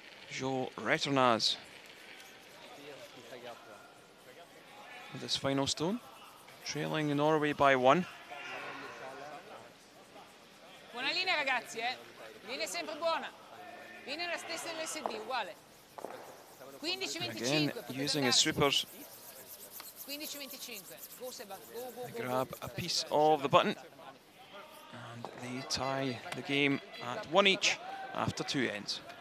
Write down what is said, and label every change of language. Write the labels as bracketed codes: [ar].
[en] Jo Reternaz with his final stone, trailing Norway by 1. [it] Buona linea ragazzi, linea sempre buona. Linea la stessa dell'SD, uguale. [en] 15-25. Again, using his sweepers. 15-25. Go Seba, go. They grab a piece of the button and they tie the game at 1 each after 2 ends.